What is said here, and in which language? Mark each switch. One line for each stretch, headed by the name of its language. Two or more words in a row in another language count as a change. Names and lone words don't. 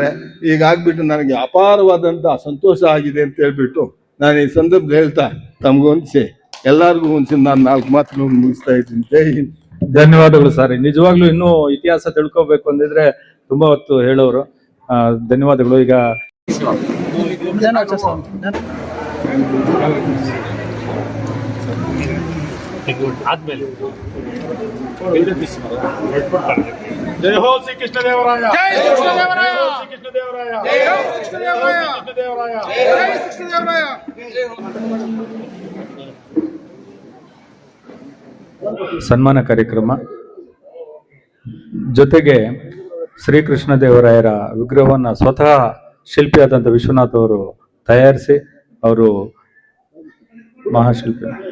Kannada: ಈಗ ಆಗ್ಬಿಟ್ಟು ನನಗೆ ಅಪಾರವಾದಂಥ ಸಂತೋಷ ಆಗಿದೆ ಅಂತ ಹೇಳ್ಬಿಟ್ಟು ನಾನು ಈ ಸಂದರ್ಭ ಹೇಳ್ತಾ ತಮಗೊಂದಿಸಿ ಎಲ್ಲರಿಗೂ ಹೊಂದಿಸಿ ನಾನು 4 ಮಾತು ಮುಗಿಸ್ತಾ ಇದ್ದೀನಿ. ಜೈ ಹಿಂದ್. ಧನ್ಯವಾದಗಳು ಸರ್. ನಿಜವಾಗ್ಲೂ ಇನ್ನೂ ಇತಿಹಾಸ ತಿಳ್ಕೊಬೇಕು ಅಂದಿದ್ರೆ ತುಂಬಾ ಹೊತ್ತು ಹೇಳೋರು. ಧನ್ಯವಾದಗಳು. ಈಗ
Hindi: जय हो श्री कृष्ण देवराया, जय श्री कृष्ण देवराया, श्री कृष्ण देवराया, जय हो श्री कृष्ण देवराया, कृष्ण देवराया, जय श्री कृष्ण देवराया, जय हो.
Kannada: ಸನ್ಮಾನ ಕಾರ್ಯಕ್ರಮ ಜೊತೆಗೆ ಶ್ರೀಕೃಷ್ಣ ದೇವರಾಯರ ವಿಗ್ರಹವನ್ನು ಸ್ವತಃ ಶಿಲ್ಪಿಯಾದಂಥ ವಿಶ್ವನಾಥ್ ಅವರು ತಯಾರಿಸಿ ಅವರು ಮಹಾಶಿಲ್ಪಿ.